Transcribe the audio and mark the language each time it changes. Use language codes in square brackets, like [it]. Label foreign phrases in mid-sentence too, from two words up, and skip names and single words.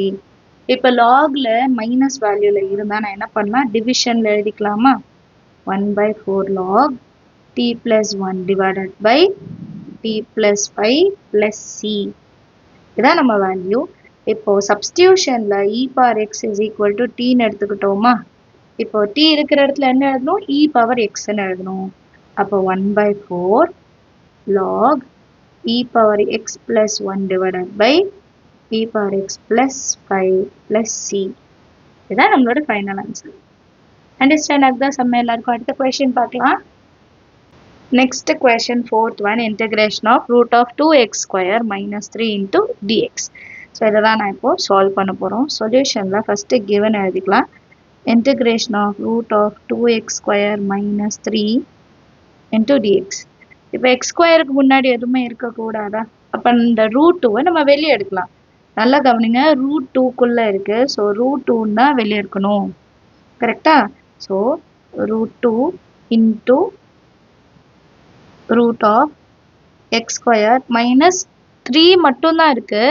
[ta] இப்போ logல [en] minus value [ta] இருந்தா நான் என்ன பண்ணலாம், டிவிஷன்ல எழுதிக்கலாமா? [en] 1/4 log t plus 1 divided by t plus 5 plus c. [ta] இதான் நம்ம வேல்யூ. இப்போ சப்ஸ்டியூஷன்ல [en] e power x is equal to t [ta] ன்னு எடுத்துக்கிட்டோமா? இப்போ t இருக்கிற இடத்துல என்ன எழுதணும், [en] e power x [ta] ன்னு எழுதணும். அப்போ 1/4 log e power x plus 1 divided by e power x plus 5 plus c. இதான் நம்மளோட [en] final answer. [ta] அண்டர்ஸ்டாண்ட் ஆகுதா? சம்ம எல்லாருக்கும். அடுத்த கொஸ்டின் பார்க்கலாம். [en] Next question, fourth one, integration of root of 2x square minus 3 into dx. [ta] ஸோ இதை தான் நான் இப்போ சால்வ் பண்ண போகிறோம். சொல்யூஷனில் [en] first given [ta] எழுதிக்கலாம். [en] integration of root of 2x square minus 3 into dx. [ta] இப்போ x ஸ்கொயருக்கு முன்னாடி எதுவுமே இருக்கக்கூடாதா? அப்போ இந்த ரூட் 2வை நம்ம வெளியே எடுக்கலாம். நல்லா கவனிங்க, ரூட் 2க்குள்ளே இருக்குது. ஸோ ரூட் 2ன்னு தான் வெளியே எடுக்கணும். கரெக்டா? [en] so root 2 into root of x square minus 3 [ta] மட்டும்தான் இருக்குது.